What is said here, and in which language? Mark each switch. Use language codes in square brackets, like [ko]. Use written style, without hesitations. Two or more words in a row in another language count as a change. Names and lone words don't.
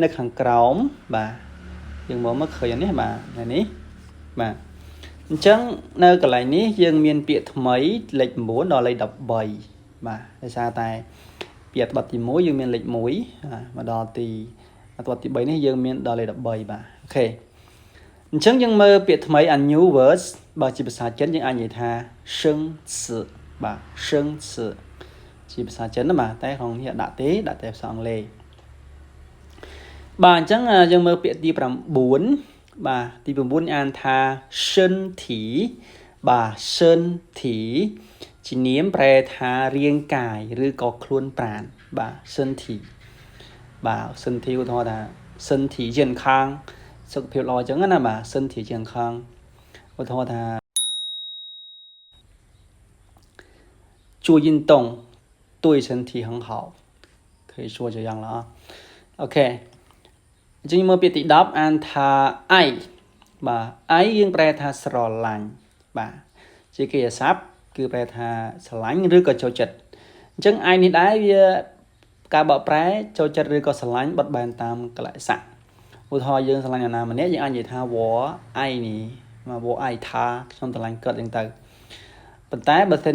[km] នៅខាងក្រោមបាទយើងមកឃើញនេះបាទនេះបាទអញ្ចឹងនៅកន្លែងនេះយើងមានពាក្យថ្មីលេខ9ដល់លេខ13បាទដោយសារតែពីអត្ថបទទី1យើងមានលេខ1មកដល់ទីអត្ថបទទី3នេះយើងមានដល់លេខ13បាទអូខេអញ្ចឹងយើងមើលពាក្យថ្មី [en] a new words [km] បើជាភាសាចិនយើងអាចនិយាយថា生词បាទ生词ជាភាសាចិនណាបាទតែក្នុងនេះដាក់ទេដាក់តែភាសាអង់គ្លេស បាទអញ្ចឹងយើងមើលពាក្យទី9បាទទី9អានថា身体បាទ身体ជានាមប្រែថារាងកាយឬក៏ខ្លួនប្រាណបាទ身体បាទ身体ឧទាហរណ៍ថា [zh] 身体健康 [km] សុខភាពល្អអញ្ចឹងណាបាទ [zh] 身体健康 [km] ឧទាហរណ៍ថា [zh] 做运动对身体很好可以说这样了啊 OK [km] អញ្ចឹងមើលពាក្យទី10អានថា愛បាទ愛យើង ប្រែថាស្រឡាញ់បាទជាកិរិយាសព្ទគឺប្រែថាស្រឡាញ់ឬក៏ចូលចិត្តអញ្ចឹងឯនេះដែរវាការបកប្រែចូលចិត្តឬក៏ស្រឡាញ់បត់បែនតាមកលៈស័កឧទាហរណ៍យើងស្រឡាញ់អ្នកណាម្នាក់យើងអាចនិយាយថា [zh] 我爱 [km] នេះមក [zh] 我爱 [km] ថាខ្ញុំស្រឡាញ់គាត់អញ្ចឹងទៅប៉ុន្តែបើសិន